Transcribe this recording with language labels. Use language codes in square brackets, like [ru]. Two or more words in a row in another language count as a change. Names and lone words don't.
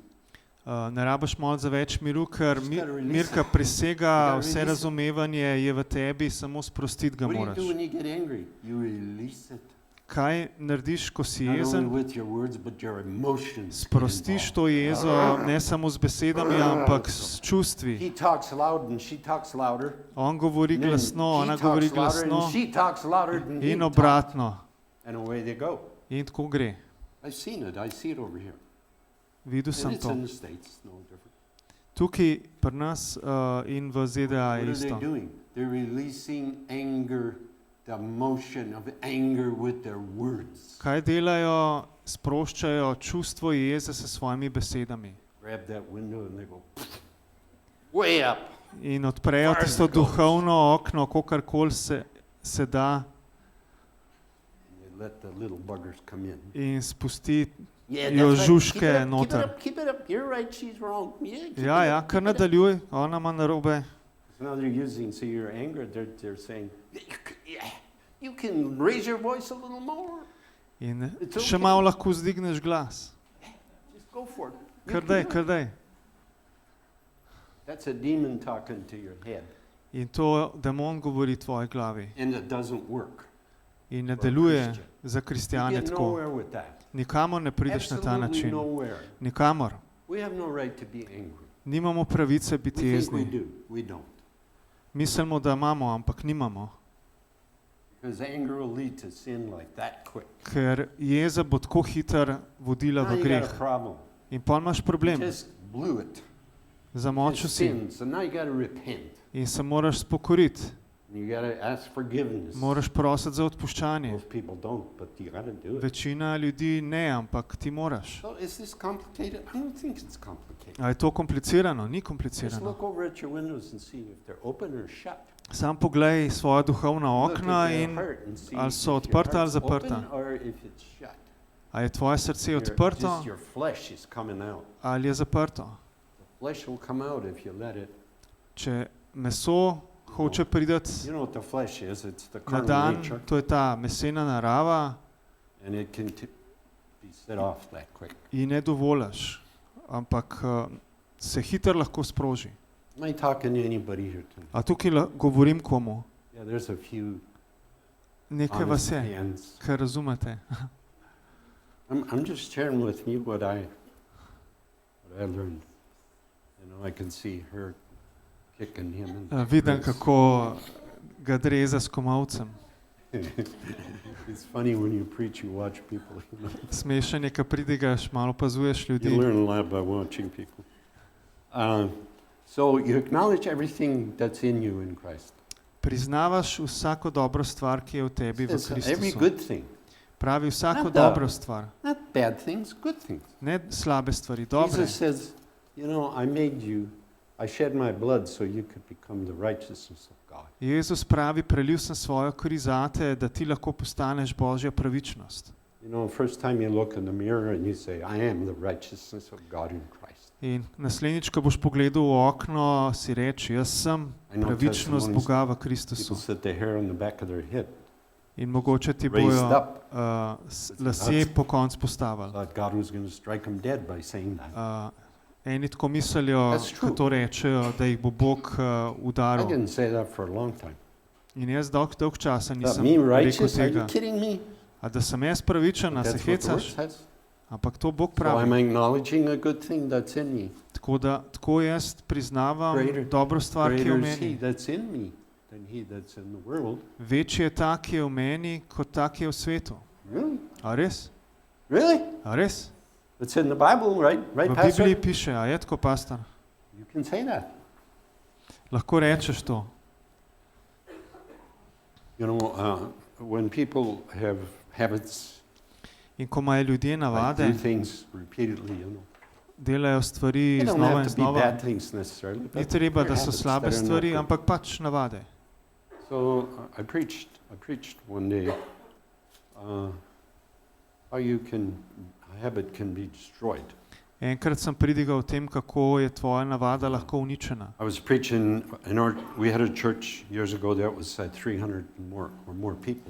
[sl] Ne rabiš molj za več miru, ker [en] Just gotta release [sl] mir, ki [en] it. [sl] presega [en] You gotta [sl] vse [en] release it. [sl] razumevanje, je v tebi, samo sprostiti ga [en] What do you [sl] moraš. [en] do when you get angry? You release it. [sl] Kaj narediš, ko si [en] Not only [sl] jezen? [en] with your words, but your emotions. get [sl] Sprostiš [en] involved. [sl] to jezo ne samo z besedami, ampak s čustvi. [en] He talks loud and she talks louder. [sl] On govori [en] And then [sl] glasno, [en] he [sl] ona [en] talks [sl] govori [en] louder [sl] glasno [en] and she talks louder than he [sl] in [en] talks. [sl] obratno. [en] And away they go. [sl] In tako gre. [en] I've seen it. I see it over here. [sl] Videl [en] And [sl] sem [en] it's [sl] to. [en] in the States. It's no different. [sl] Tukaj pri nas in v ZDA [en] What [sl] je [en] are they [sl] isto. [en] doing? They're releasing anger, the emotion of anger with their words. [sl] Kaj delajo? Sproščajo čustvo jeze s svojimi besedami. [en] Grab that window and they go way up. [sl] In odprejo [en] Far as [sl] tisto [en] it goes. [sl] duhovno okno, kakorkoli se da, [en] And they let the little buggers come in. [sl] in spusti. [en] Yeah, [sl] Jo [en] that's right. [sl] žužke [en] Keep it up, [sl] noter. [en] Keep it up. You're right. She's wrong. Yeah, keep [sl] Ja, [en] it [sl] ja, [en] up, [sl] kar [en] keep it up. [sl] nadaljuj, ona ima narobe. [en] So now they're using, so your anger, they're saying, you can raise your voice a little more. [sl] In [en] It's [sl] še [en] okay. [sl] malo lahko zdigneš glas. [en] Just go for it. You [sl] Kar [en] can [sl] daj, [en] do it. [sl] kar daj. [en] That's a demon talking to your head. [sl] In to demon govori tvoji glavi. [en] And it doesn't work. [sl] In ne [en] For a [sl] deluje [en] Christian. [sl] za [en] You [sl] kristjane [en] get [sl] tako. [en] nowhere with that. [sl] Nikamor ne prideš na ta [en] Absolutely [sl] način. [en] nowhere. [sl] Nikamor. [en] We have no right to be angry. [sl] Nimamo pravice [en] We [sl] biti [en] think we [sl] jezni. [en] do. We don't. [sl] Mislimo, da imamo, ampak nimamo. [en] Because anger will lead to sin like that quick. [sl] Ker jeza bo tako hitro vodila [en] Now [sl] v [en] you [sl] greh. [en] got a problem. [sl] In pol imaš [en] You [sl] problem. [en] just blew it. [sl] Zamočil [en] Just [sl] si [en] sinned. So now you got to repent. [sl] in se moraš spokoriti. [en] And you got to ask forgiveness. [sl] Moraš prositi za odpuščanje. [en] Most people don't, but you got to do it. [sl] Večina ljudi ne, ampak ti moraš. [en] So is this complicated? I don't think it's complicated. [sl] A je to komplicirano? Ni [en] Just [sl] komplicirano. [en] look over at your windows and see if they're open or shut. [sl] Sam poglej svoja duhovna [en] Look [sl] okna [en] at your [sl] in [en] heart and see [sl] ali [en] if [sl] so [en] your [sl] odprta ali [en] heart's open [sl] zaprta. [en] or if it's shut. [sl] A je tvoje srce [en] Your- [sl] odprto [en] Just your flesh is coming out. [sl] ali je zaprto. [en] The flesh will come out if you let it. [sl] Če meso hoče priti [en] You know what the flesh is? It's the [sl] na [en] carnal [sl] dan, [en] nature, [sl] to je ta mesena narava [en] and it can be set off that quick. [sl] in ne dovoliš, ampak se hitro lahko sproži. [en] Am I talking to anybody here tonight? [sl] A tukaj govorim komu? [en] Yeah, there's a few [sl] Nekaj vas [en] honest [sl] je, [en] hands. [sl] kar razumete. [en] I'm just sharing with you what I learned. You know, I can see her kicking him. And [sl] Vidim, kako ga dreza s komavcem. [en] It's funny when you preach, you watch people. You know? [sl] Smešen je, ko pridigaš, malo opazuješ [en] You [sl] ljudi. [en] learn a lot by watching people. So you acknowledge everything that's in you in Christ. [sl] Priznavaš vsako dobro stvar, ki je v tebi v [en] It's every [sl] Kristusu. [en] good thing, [sl] Pravi vsako [en] Not the- [sl] dobro stvar, [en] not bad things, good things. [sl] ne slabe stvari, dobre. [en] Jesus says, you know, I made you, I shed my blood so you could become the righteousness of God. [sl] Jezus pravi, prelil sem svojo kri zate, da ti lahko postaneš Božja pravičnost. [en] You know, first time you look in the mirror and you say, I am the righteousness of God in Christ. [sl] In naslednjič, ko boš pogledal v okno, si reči, jaz sem [en] I know [sl] pravičnost [en] testimonies, [sl] Boga v [en] people [sl] Kristusu. [en] sit the hair on the back of their head, [sl] In mogoče ti [en] raised [sl] bojo [en] up. [sl] lasje po koncu postavili. [en] Thought God was going to strike them dead by saying that. [sl] Eni tako mislijo, [en] That's [sl] ko [en] true. [sl] to rečejo, da jih bo Bog [en] I [sl] udaril. [en] didn't say that for a long time. [sl] In jaz dolg časa [en] That [sl] nisem [en] me [sl] rekel [en] righteous? Are you [sl] tega. [en] kidding me? [sl] A da sem jaz pravičen, a se [en] That's what the word [sl] hecaš? [en] says. [sl] Ampak to Bog [en] So I'm [sl] pravi. [en] acknowledging a good thing that's in me. [sl] Tako jaz priznavam dobro stvar, ki je v [en] Greater is he [sl] meni. [en] that's in me than he that's in the world. [sl] Večji je ta, ki je v meni, kot ta, ki je v svetu. [en] Really? [sl] A res? [en] Really? [sl] A res? [en] It's in the Bible, right? Right, [sl] V [en] Pastor? [sl] Bibliji piše, a je tako, pastor? [en] You can say that. [sl] Lahko rečeš to. [en] You know, when people have habits, [sl] In ko imajo ljudje [en] like [sl] navade, [en] do things repeatedly, you know. [sl] delajo stvari [en] They don't [sl] znova [en] have [sl] in [en] to be [sl] znova, [en] bad things necessarily, [sl] ni [en] but [sl] treba, da [en] they're [sl] so [en] habits [sl] slabe [en] that are not [sl] stvari, [en] good. [sl] ampak pač navade. [en] So I preached one day how a habit can be destroyed. [sl] Enkrat sem pridigal o tem, kako je tvoja navada lahko uničena. [en] I was preaching we had a church years ago that was 300 or more people.